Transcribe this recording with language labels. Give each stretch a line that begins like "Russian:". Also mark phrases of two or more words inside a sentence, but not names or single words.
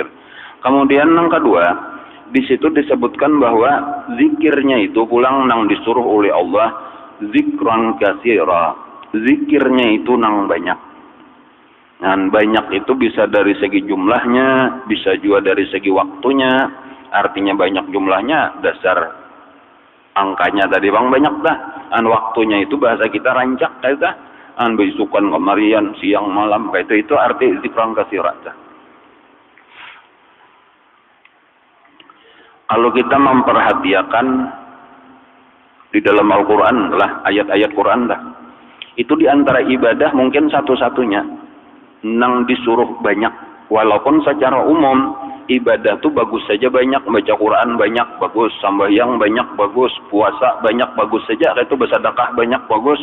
Banjar: Kemudian yang kedua, di situ disebutkan bahwa zikirnya itu pulang nang disuruh oleh Allah
Arabic: zikran katsira.
Banjar: Zikirnya itu nang banyak. Dan banyak itu bisa dari segi jumlahnya, bisa juga dari segi waktunya. Artinya banyak jumlahnya dasar angkanya tadi bang banyak dah. An waktunya itu bahasa kita rancak kayak dah. An besukan kemarian siang malam kayak itu arti
Arabic: zikran katsira.
Banjar: Kalau kita memperhatikan di dalam Al-Quran lah, ayat-ayat Quran lah, itu diantara ibadah mungkin satu-satunya nang disuruh banyak. Walaupun secara umum ibadah tuh bagus saja banyak, baca Quran banyak bagus, sembahyang banyak bagus, puasa banyak bagus saja, itu bersedekah banyak bagus.